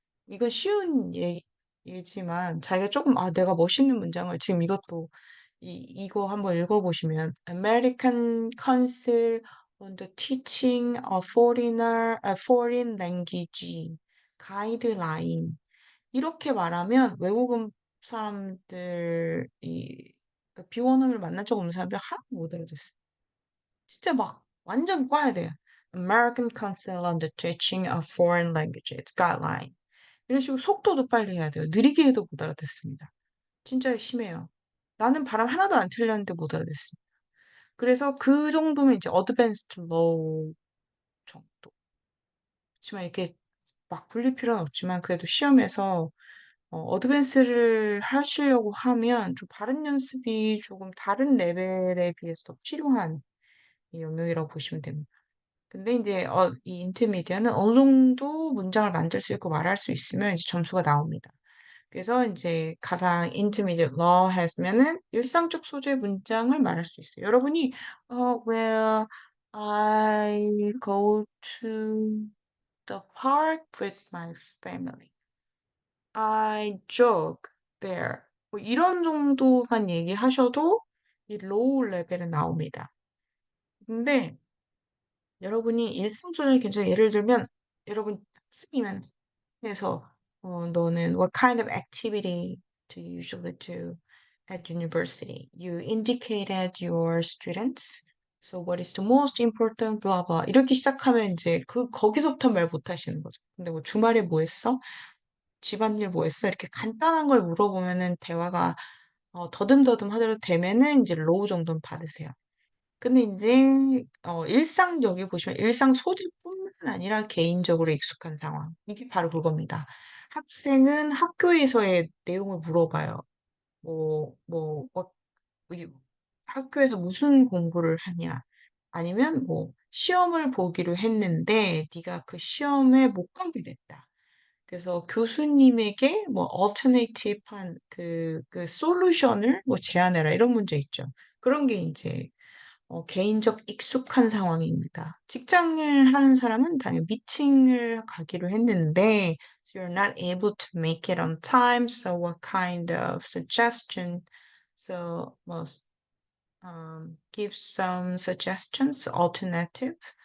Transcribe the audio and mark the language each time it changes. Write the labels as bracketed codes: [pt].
[ko] 이건 쉬운 예지만 자기가 조금 내가 멋있는 문장을 지금 이것도 이거 한번 읽어보시면 American Council on the Teaching of Foreign Language Guideline 이렇게 말하면 외국 사람들이 그러니까 비원어민을 만난 적 없는 사람들이 하나도 못 알아듣어요. 진짜 막 완전 꽈야 돼요. American Council on the Teaching of Foreign Languages Guideline 이런 식으로 속도도 빨리 해야 돼요. 느리게 해도 못 알아듣습니다. 진짜 심해요. 나는 발음 하나도 안 틀렸는데 못 알아듣습니다. 그래서 그 정도면 이제 어드밴스드 로우 정도. 그렇지만 이렇게 막 굴릴 필요는 없지만 그래도 시험에서 어드밴스를 하시려고 하면 좀 발음 연습이 조금 다른 레벨에 비해서 더 필요한 이 영역이라고 보시면 됩니다. 근데 이제 이 인터미디어는 어느 정도 문장을 만들 수 있고 말할 수 있으면 이제 점수가 나옵니다. 그래서 이제 가상 intermediate law 했으면은 일상적 소재 문장을 말할 수 있어요. 여러분이 [en] well, I go to the park with my family. I jog there. [ko] 뭐 이런 정도만 얘기하셔도 이 로우 레벨은 나옵니다. 근데 여러분이 일상 소재 괜찮아요. 예를 들면 여러분 학생이면 해서 너는 [en] what kind of activity do you usually do at university? You indicated your students. So what is the most important? blah blah. [ko] 이렇게 시작하면 이제 거기서부터 말 못하시는 거죠. 근데 뭐 주말에 뭐 했어? 집안일 뭐 했어? 이렇게 간단한 걸 물어보면은 대화가 더듬더듬 하더라도 되면은 이제 로우 정도는 받으세요. 근데 이제 일상 여기 보시면 일상 소재뿐만 아니라 개인적으로 익숙한 상황. 이게 바로 그겁니다. 학생은 학교에서의 내용을 물어봐요. 뭐 이 학교에서 무슨 공부를 하냐 아니면 뭐 "시험을 보기로 했는데 네가 그 시험에 못 가게 됐다." 그래서 교수님에게 뭐 alternative 한 그 솔루션을 뭐 제안해라 이런 문제 있죠. 그런 게 인제 개인적 익숙한 상황입니다. 직장을 하는 사람은 당연히 미팅을 가기로 했는데 [en] so you're not able to make it on time. So what kind of suggestion? So 뭐 give some suggestions, alternative.